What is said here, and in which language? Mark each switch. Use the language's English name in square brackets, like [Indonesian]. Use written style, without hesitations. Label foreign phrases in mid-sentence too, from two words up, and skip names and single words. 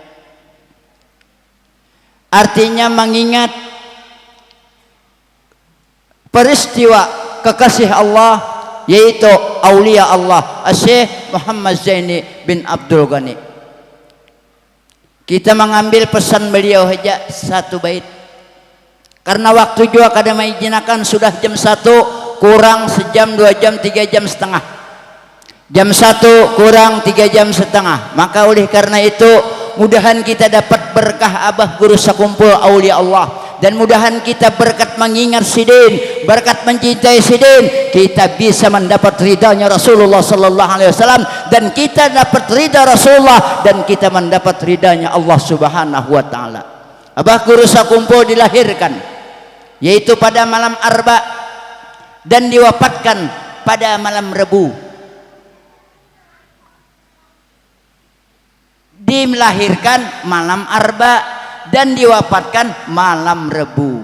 [Indonesian] Artinya mengingat peristiwa kekasih Allah, yaitu aulia Allah Syekh Muhammad Zaini bin Abdul Ghani. Kita mengambil pesan beliau saja 1 bait, karena waktu juga kada mengizinkan, sudah jam 1 kurang sejam, 2 jam, 3 jam setengah. Jam 1 kurang 3 jam setengah. Maka oleh karena itu, mudahan kita dapat berkah abah guru sakumpul aulia Allah, dan mudahan kita berkat mengingat sidin, berkat mencintai sidin, kita bisa mendapat ridhanya Rasulullah [Arabic] صلى الله عليه وسلم, [Indonesian] dan kita dapat ridha Rasulullah, dan kita mendapat ridhanya Allah [Arabic] سبحانه وتعالى. [Indonesian] Abah guru sakumpul dilahirkan yaitu pada malam Arba dan diwafatkan pada malam Rebu. Dilahirkan malam Arba dan diwafatkan malam Rebu.